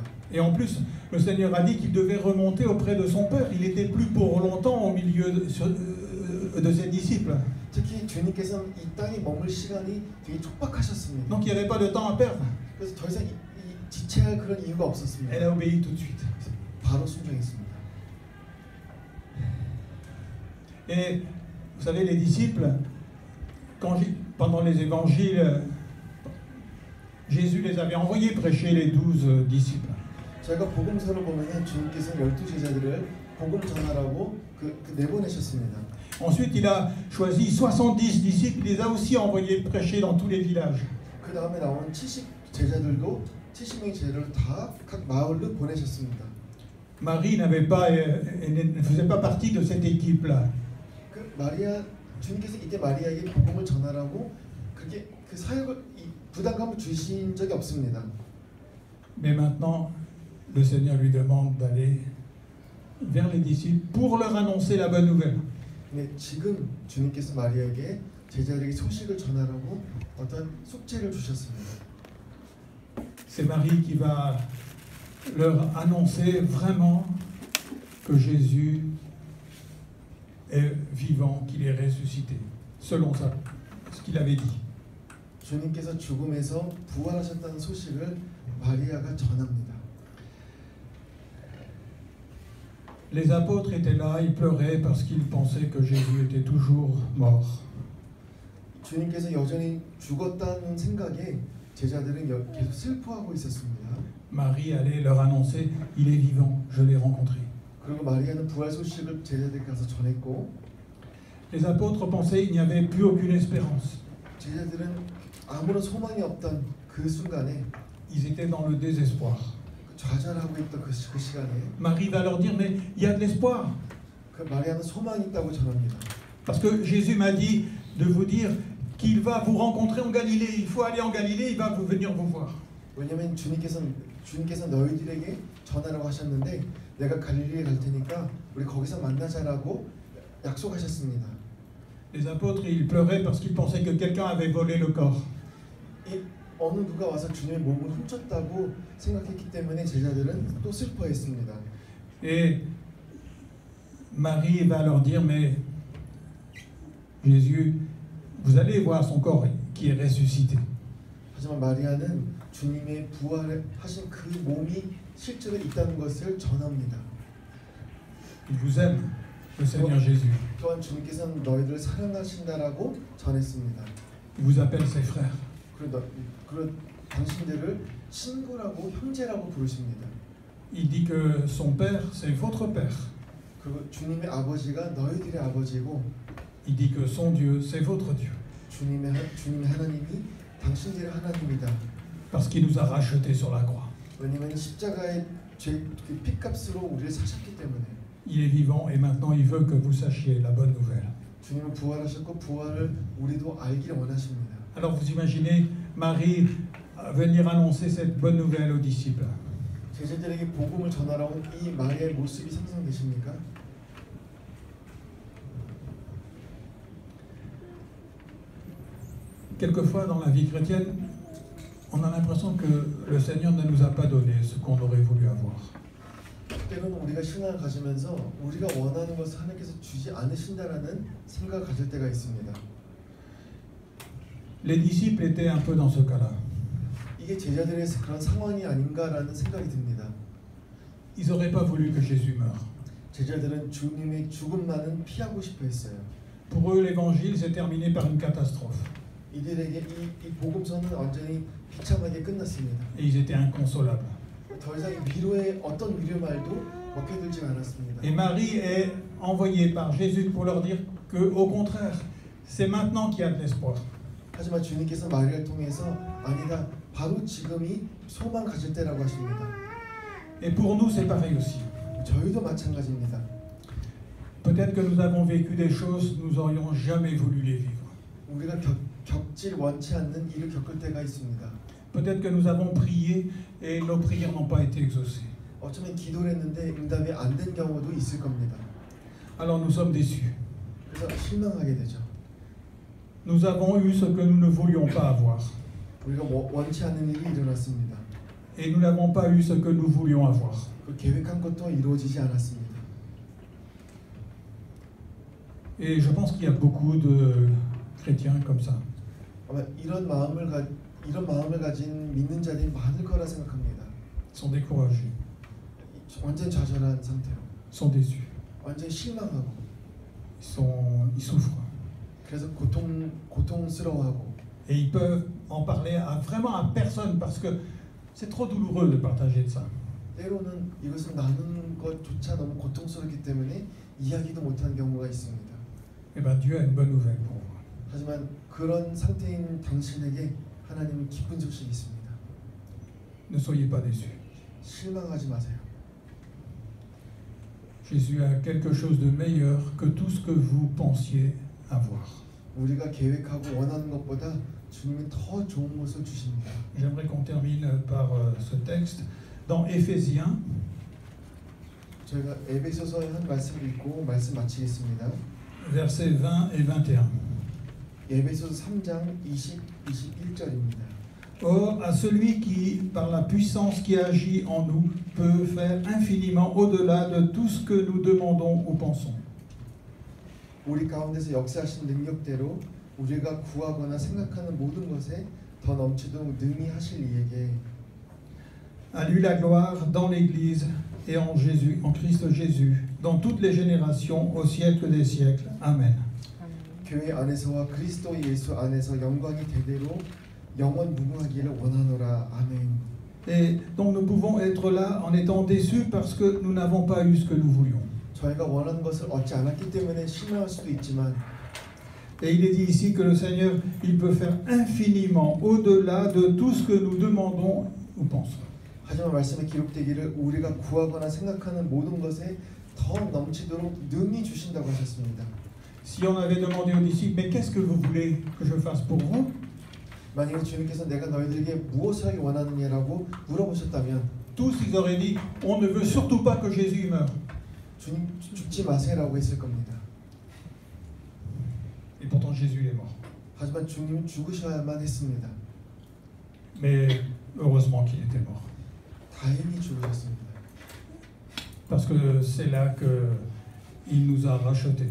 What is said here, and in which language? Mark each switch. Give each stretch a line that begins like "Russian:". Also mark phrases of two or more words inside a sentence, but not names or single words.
French: Et en plus, le Seigneur a dit qu'il devait remonter auprès de son Père. Il n'était plus pour longtemps au milieu de ses disciples.
Korean: 특히 주님께서는 이 땅에 머물 시간이 되게 촉박하셨습니다.
French: Donc il n'y avait pas de temps à perdre.
Korean: 그래서 더 이상 지체할 그런 이유가 없었습니다.
French: Elle a obéi tout de suite.
Korean: 바로 순종했습니다.
French: Et vous savez, les disciples, pendant les évangiles, Jésus les avait envoyés prêcher les 12 disciples.
Korean: 저희가 복음서를 보면 주님께서 12제자들을 복음 전하라고 내보내셨습니다.
French: Ensuite, il a choisi 70 disciples, il les a aussi envoyés prêcher dans tous les villages.
Korean: 그 다음에 나온 70제자들도 70명의 제자들을 다 각 마을로 보내셨습니다.
French: Marie ne faisait pas partie de cette équipe-là.
Korean: 주님께서 이때 마리아에게 복음을 전하라고 그렇게 그 사역을 부담감을 주신 적이 없습니다.
French: Mais maintenant, le Seigneur lui demande d'aller vers les disciples pour leur annoncer la bonne nouvelle.
Korean: 네, 지금 주님께서 마리아에게 제자들에게 소식을 전하라고 어떤 숙제를 주셨습니다.
French: C'est Marie qui va leur annoncer vraiment que Jésus est vivant, qu'il est ressuscité, selon ça, ce qu'il avait dit.
Korean: 주님께서 죽음에서 부활하셨다는 소식을 마리아가 전합니다.
French: Les apôtres étaient là, ils pleuraient parce qu'ils pensaient que Jésus était toujours mort.
Korean: 주님께서 여전히 죽었다는 생각에 제자들은 계속 슬퍼하고 있었습니다.
French: Marie allait leur annoncer, il est vivant, je l'ai rencontré.
Korean: 그리고 마리아는 부활 소식을 제자들에게 가서 전했고,
French: les apôtres pensaient qu'il n'y avait plus aucune espérance.
Korean: 제자들은 아무런 소망이 없던 그 순간에
French: ils étaient dans le désespoir.
Korean: 좌절하고 있던 그 시간에
French: Marie va leur dire, mais il y a de l'espoir.
Korean: 그 마리아는 소망이 있다고 전합니다.
French: Parce que Jésus m'a dit de vous dire qu'il va vous rencontrer en Galilée. Il faut aller en Galilée, il va venir vous voir.
Korean: 왜냐하면 주님께서 너희들에게 전하라고 하셨는데 내가 갈릴리에 갈 테니까 우리 거기서 만나자라고 약속하셨습니다.
French: Les apôtres, ils pleuraient parce qu'ils pensaient que quelqu'un avait volé le corps.
Korean: 어느 누가 와서 주님의 몸을 훔쳤다고 생각했기 때문에 제자들은 또 슬퍼했습니다.
French: Et Marie va leur dire, mais Jésus, vous allez voir son corps qui est ressuscité.
Korean: 하지만 마리아는 주님의 부활하신 그 몸이 실제로 있다는 것을 전합니다.
French: Il vous aime, le Seigneur Jésus.
Korean: 또한 주님께서는 너희들을 사랑하신다라고 전했습니다.
French: Il vous appelle ses frères.
Korean: 그리고 당신들을 친구라고 형제라고 부르십니다.
French: Il dit que son père, c'est votre père.
Korean: 그리고 주님의 아버지가 너희들의 아버지고,
French: Il dit que son Dieu, c'est votre Dieu.
Korean: 주님의 하나님이 당신들의 하나님이다.
French: Parce qu'il nous a rachetés sur la croix.
Korean: 왜냐하면 십자가의 그 핏값으로 우리를 사셨기 때문에.
French: Il est vivant et maintenant il veut que vous sachiez la bonne nouvelle.
Korean: 주님은 부활하셨고 부활을 우리도 알기를 원하십니다.
French: Alors vous imaginez Marie venir annoncer cette bonne nouvelle aux disciples.
Korean: 제자들에게 복음을 전하러 온 이 마리아의 모습이 상상되십니까?
French: Quelquefois dans la vie chrétienne, on a l'impression que le Seigneur ne nous a pas donné ce qu'on aurait voulu avoir.
Korean: 때로는 우리가 신앙을 가지면서 우리가 원하는 것을 하나님께서 주지 않으신다라는 생각을 가질 때가 있습니다.
French: Les disciples étaient un peu dans ce cas-là.
Korean: 이게 제자들의 그런 상황이 아닌가라는 생각이 듭니다.
French: Ils n'auraient pas voulu que Jésus meure.
Korean: 제자들은 주님의 죽음만은 피하고 싶어 했어요.
French: Pour eux, l'évangile s'est terminé par une catastrophe.
Korean: 이들에게 이 복음서는 완전히 비참하게 끝났습니다.
French: Et ils étaient inconsolables.
Korean: 더 이상 위로의 어떤 위로 말도 먹혀들지 않았습니다.
French: Et Marie est envoyée par Jésus pour leur dire que, au contraire, c'est maintenant qu'il y a de l'espoir.
Korean: 하지만 주님께서 마리아를 통해서 아니다, 바로 지금이 소망 가질 때라고 하십니다.
French: Et pour nous, c'est pareil aussi.
Korean: 저희도 마찬가지입니다.
French: Peut-être que nous avons vécu des choses, nous n'aurions jamais voulu les vivre.
Korean: 우리가 겪질 원치 않는 일을 겪을 때가 있습니다.
French: Peut-être que nous avons prié et nos prières n'ont pas été exaucées.
Korean: 어쩌면 기도를 했는데 응답이 안 된 경우도 있을 겁니다.
French: Alors nous sommes déçus.
Korean: 그래서 실망하게 되죠.
French: Nous avons eu ce que nous ne voulions pas avoir.
Korean: 우리가 원치 않는 일이 일어났습니다.
French: Et nous n'avons pas eu ce que nous voulions avoir.
Korean: 그 계획한 것도 이루어지지 않았습니다.
French: Et je pense qu'il y a beaucoup de chrétiens comme ça.
Korean: 아마 이런 마음을 가진 믿는 자들이 많을 거라 생각합니다.
French: Ils sont découragés,
Korean: 완전 좌절한 상태로,
French: ils sont déçus,
Korean: 완전 실망하고,
French: ils souffrent.
Korean: 그래서 고통스러워하고.
French: Et ils peuvent en parler vraiment à personne parce que c'est trop douloureux de partager de ça.
Korean: 때로는 이것을 나누는 것조차 너무 고통스럽기 때문에 이야기도 못하는 경우가 있습니다.
French: Eh bien Dieu a une bonne nouvelle pour vous.
Korean: 하지만 그런 상태인 당신에게 하나님은 기쁜 소식이 있습니다.
French: Ne soyez pas déçus.
Korean: 실망하지 마세요.
French: Jésus a quelque chose de meilleur que tout ce que vous pensiez avoir.
Korean: 우리가 계획하고 원하는 것보다 주님은 더 좋은 것을 주십니다.
French: J'aimerais qu'on termine par ce texte. Dans Éphésiens,
Korean: 저희가 에베소서의 한 말씀을 읽고 말씀 마치겠습니다.
French: versets 20 et 21.
Korean: 에베소서 3장 21절입니다.
French: Or, à celui qui, par la puissance qui agit en nous, peut faire infiniment au-delà de tout ce que nous demandons ou pensons.
Korean: 우리 가운데서 역사하신 능력대로 우리가 구하거나 생각하는 모든 것에 더 넘치도록 능히 하실 이에게
French: À lui la gloire dans l'Église et en Jésus, en Christ Jésus, dans toutes les générations, au siècle des siècles. Amen.
Korean: 교회 안에서와 그리스도 예수 안에서 영광이 대대로 영원 무궁하기를 원하노라. 아멘.
French: Et donc nous pouvons être là en étant déçus parce que nous n'avons pas eu ce que nous voulions.
Korean: 저희가 원하는 것을 얻지 않았기 때문에 실망할 수도 있지만
French: Et il est dit ici que le Seigneur, il peut faire infiniment au-delà de tout ce que nous demandons ou pensons.
Korean: 하지만 말씀에 기록되기를 우리가 구하거나 생각하는 모든 것에 더 넘치도록 능히 주신다고 하셨습니다.
French: Si on avait demandé aux disciples, mais qu'est-ce que vous voulez que je fasse pour vous?
Korean: 만약에 주님께서 내가 너희들에게 무엇을 하기 원하느냐라고 물어보셨다면
French: Tous ils auraient dit, on ne veut surtout pas que Jésus meure.
Korean: 주님 죽지 마세요라고 했을 겁니다.
French: Et pourtant Jésus est mort.
Korean: 하지만 주님은 죽으셔야만 했습니다.
French: Mais heureusement qu'il était mort.
Korean: 다행히 죽으셨습니다.
French: Parce que c'est là qu'il nous a rachetés.